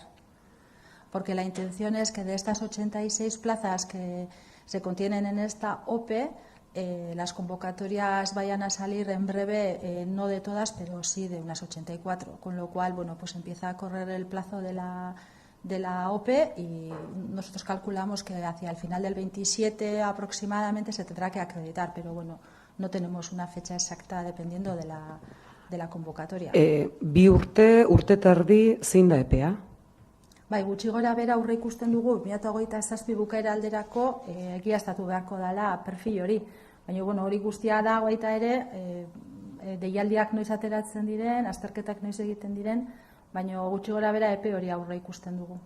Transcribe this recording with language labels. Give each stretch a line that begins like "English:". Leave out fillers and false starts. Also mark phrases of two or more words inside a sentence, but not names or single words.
Spanish: Porque la intención es que de estas 86 plazas que se contienen en esta OPE, las convocatorias vayan a salir en breve, no de todas, pero sí de unas 84. Con lo cual, pues empieza a correr el plazo de la de la OPE y nosotros calculamos que hacia el final del 27 aproximadamente se tendrá que acreditar, pero bueno, no tenemos una fecha exacta dependiendo de la convocatoria.
Basque: Bi urte eta erdi zein da epea? Bai, gutxi gora bera aurre ikusten dugu 2027 bukaera alderako egiaztatu beharko dela perfil hori. Baina bueno, hori guztia da baita ere, deialdiak noiz ateratzen diren, azterketak noiz egiten diren, baina gutxi gora bera epe hori aurre ikusten dugu.